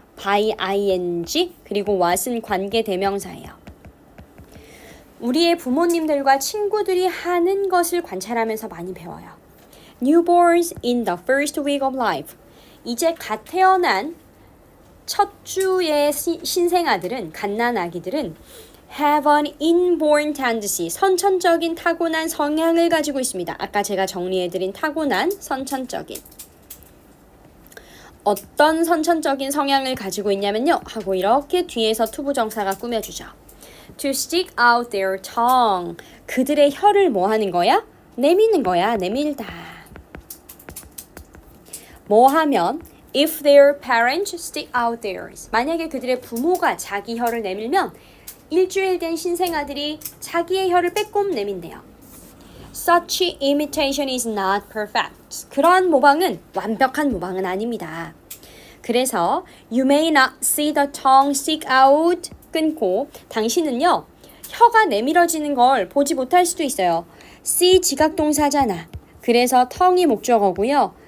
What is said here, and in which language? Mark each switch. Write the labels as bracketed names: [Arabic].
[Korean] by ing 그리고 what은 관계 대명사예요. 우리의 부모님들과 친구들이 하는 것을 관찰하면서 많이 배워요. [English] Newborns in the first week of life. [Korean] 이제 갓 태어난 첫 주의 신생아들은, 갓난아기들은 [English] have an inborn tendency, [Korean] 선천적인 타고난 성향을 가지고 있습니다. 아까 제가 정리해드린 타고난 선천적인. 어떤 선천적인 성향을 가지고 있냐면요. 하고 이렇게 뒤에서 투부정사가 꾸며주죠. [English] To stick out their tongue. [Korean] 그들의 혀를 뭐 하는 거야? 내미는 거야. 내밀다. 뭐 하면 [English] if their parents stick out theirs. [Korean] 만약에 그들의 부모가 자기 혀를 내밀면 일주일 된 신생아들이 자기의 혀를 빼꼼 내민대요. [English] Such imitation is not perfect. [Korean] 그러한 모방은 완벽한 모방은 아닙니다. 그래서 [English] you may not see the tongue stick out [Korean] 끊고 당신은요 혀가 내밀어지는 걸 보지 못할 수도 있어요. see 지각동사잖아. 그래서 tongue이 목적어고요.